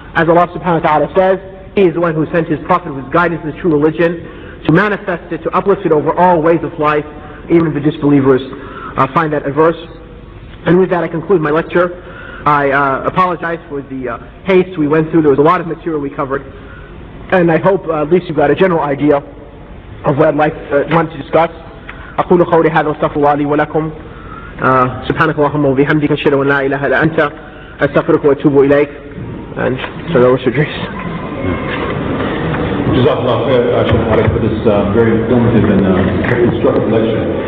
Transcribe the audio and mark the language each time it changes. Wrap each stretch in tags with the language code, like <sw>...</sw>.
<en>As Allah subhanahu wa ta'ala says, He is the one who sent His Prophet with guidance in the true religion, to manifest it, to uplift it over all ways of life, even if the disbelievers find that adverse. And with that I conclude my lecture. I apologize for the haste we went through. There was a lot of material we covered. And I hope at least you got a general idea of what I'd want to discuss.</en> <ar>أقول قولي هذا واستغفر الله لي ولكم سبحانك اللهم وبحمدك أشهد أن لا إله إلا أنت أستغفرك وأتوب إليك.</ar> <en>And so that was your grace. Jazakallah for this very informative and instructive lecture.</en>